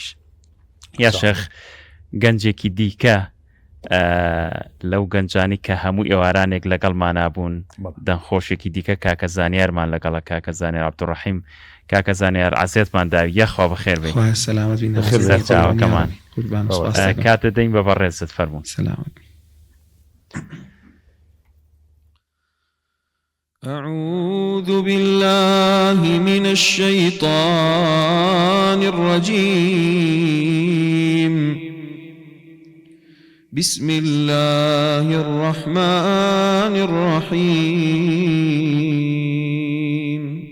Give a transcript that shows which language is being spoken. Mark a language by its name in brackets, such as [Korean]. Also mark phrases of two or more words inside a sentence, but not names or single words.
[Central Kurdish] یا شێخ گەنجێکی دیکە لەو گەنجانی کە هەموو ئێوارانێک لەگەڵمانابوون دەنخۆشێکی دیکە کاکە زانیارمان لەگەڵە کاکە زانیار عەبدوڕەحیم. کاکە زانیار عەزیەتمان داوی یەخوا بەخێر بێت چاوەکەمان کاتە دەین بە بەڕێزت فەرموون. [Arabic] أعوذ بالله من الشيطان الرجيم. بسم الله الرحمن الرحيم.